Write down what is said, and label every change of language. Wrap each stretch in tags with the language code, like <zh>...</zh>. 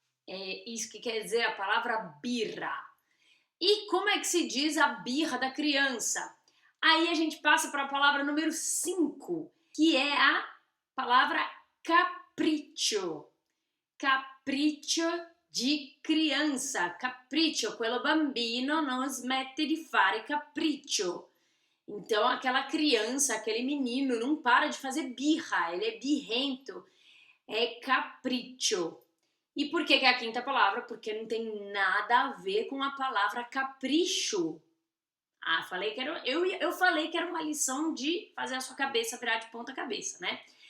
<pt>É isso que quer dizer a palavra birra. E como é que se diz a birra da criança? Aí a gente passa para a palavra número 5, que é a palavra capriccio. Capriccio di criança.</pt> <it>Capriccio, quello bambino non smette di fare capriccio.</it> <pt>Então aquela criança, aquele menino não para de fazer birra, ele é birrento. É capriccio. E por que é a quinta palavra? Porque não tem nada a ver com a palavra capricho. Ah, eu falei que era uma lição de fazer a sua cabeça virar de ponta cabeça, né?</pt>